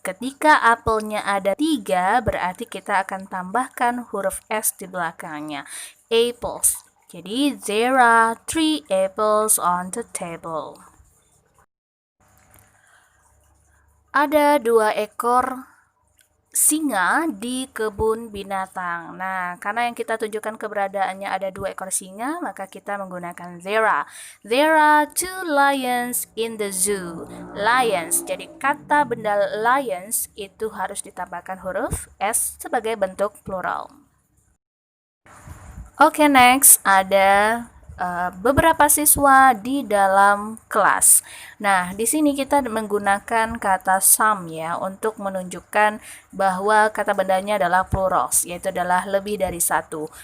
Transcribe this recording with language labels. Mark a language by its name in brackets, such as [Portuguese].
[Indonesian] Ketika apelnya ada 3, berarti kita akan tambahkan huruf S di belakangnya. [English] Apples. [Indonesian] Jadi, [English] there are 3 apples on the table. [Indonesian] Ada 2 ekor singa di kebun binatang. Nah, karena yang kita tunjukkan keberadaannya ada 2 ekor singa, maka kita menggunakan there. [English] There are 2 lions in the zoo. Lions. [Indonesian] Jadi kata benda lions itu harus ditambahkan huruf S sebagai bentuk plural. Oke, [English] next [Indonesian] ada beberapa siswa di dalam kelas. Nah, di sini kita menggunakan kata some ya untuk menunjukkan bahwa kata bendanya adalah plurals, yaitu adalah lebih dari satu.